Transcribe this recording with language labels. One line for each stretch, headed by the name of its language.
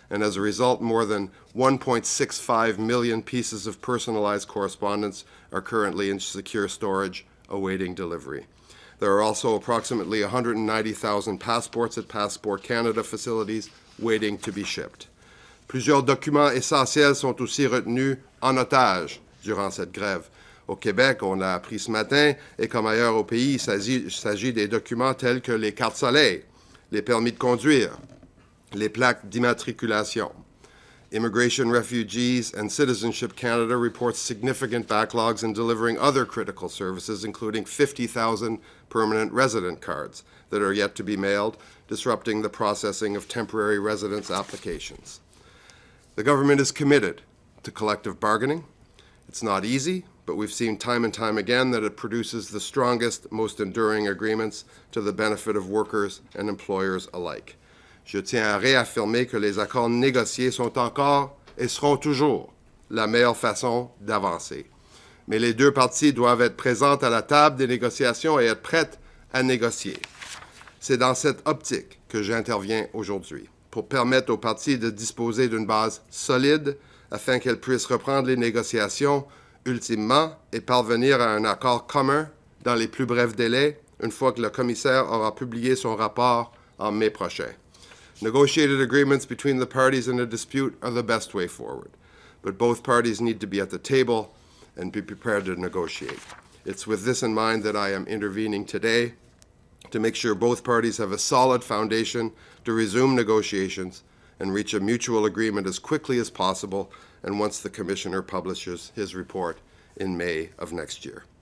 English: And as a result, more than 1.65 million pieces of personalized correspondence are currently in secure storage awaiting delivery. There are also approximately 190,000 passports at Passport Canada facilities waiting to be shipped.
French: Plusieurs documents essentiels sont aussi retenus en otage durant cette grève. Au Québec, on l'a appris ce matin, et comme ailleurs au pays, il s'agit des documents tels que les cartes soleil, les permis de conduire, les plaques d'immatriculation.
English: Immigration, Refugees, and Citizenship Canada reports significant backlogs in delivering other critical services, including 50,000 permanent resident cards that are yet to be mailed, disrupting the processing of temporary residence applications. The government is committed to collective bargaining. It's not easy, but we've seen time and time again that it produces the strongest, most enduring agreements to the benefit of workers and employers alike.
French: Je tiens à réaffirmer que les accords négociés sont encore et seront toujours la meilleure façon d'avancer. Mais les deux parties doivent être présentes à la table des négociations et être prêtes à négocier. C'est dans cette optique que j'interviens aujourd'hui, pour permettre aux parties de disposer d'une base solide afin qu'elles puissent reprendre les négociations ultimement, est parvenir à un accord commun dans les plus brefs délais, une fois que le commissaire aura publié son rapport en mai prochain.
English: Negotiated agreements between the parties in a dispute are the best way forward, but both parties need to be at the table and be prepared to negotiate. It's with this in mind that I am intervening today to make sure both parties have a solid foundation to resume negotiations and reach a mutual agreement as quickly as possible and once the Commissioner publishes his report in May of next year.